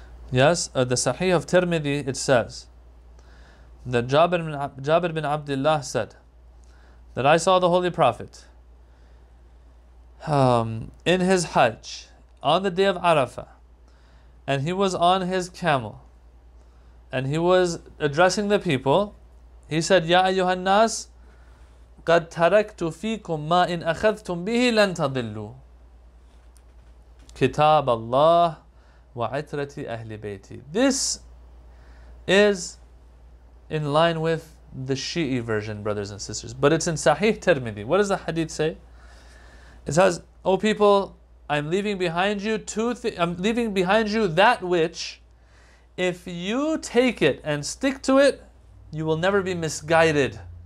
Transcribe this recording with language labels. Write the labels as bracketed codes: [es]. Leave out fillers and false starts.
[en] Yes, the Sahih of Tirmidhi, it says that Jabir bin Abdullah said that I saw the Holy Prophet in his Hajj on the day of Arafah, and he was on his camel, and he was addressing the people. He said, [ar] Ya ayyuhan nas, قد تركت فيكم ما إن أخذتم به لن تضلوا كتاب الله وعترة أهل بيتي. [en] This is in line with the Shi'i version, brothers and sisters, but it's in Sahih Tirmidhi. What does the hadith say? It says, O people, I'm leaving behind you that which, if you take it and stick to it, you will never be misguided.